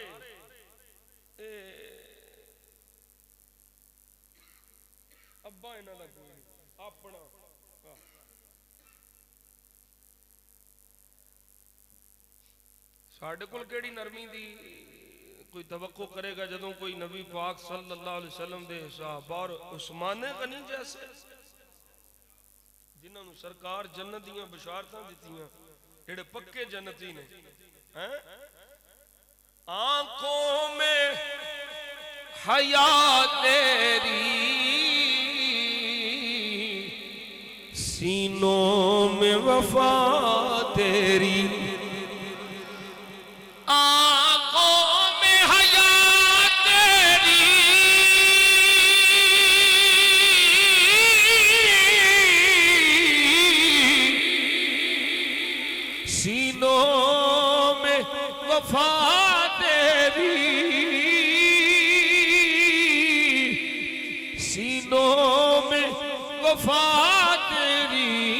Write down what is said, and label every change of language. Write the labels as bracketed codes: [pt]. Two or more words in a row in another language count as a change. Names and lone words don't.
[pa] ابا انہاں دا کوئی اپنا ساڈے کول کیہڑی نرمی دی کوئی توقع کرے گا جدوں کوئی نبی پاک [ar] صلى الله عليه وسلم [pa] دے صحابہ اور عثمان غنی جیسے جنہاں نوں سرکار جنت دیاں بشارتاں دتیاں، جیہڑے پکے جنتی نے ہیں. [ur] آنکھوں میں حیا تیری، سینوں میں وفا تیری. آنکھوں میں حیا تیری، سینوں میں وفا تیری، سینوں میں وفا تیری.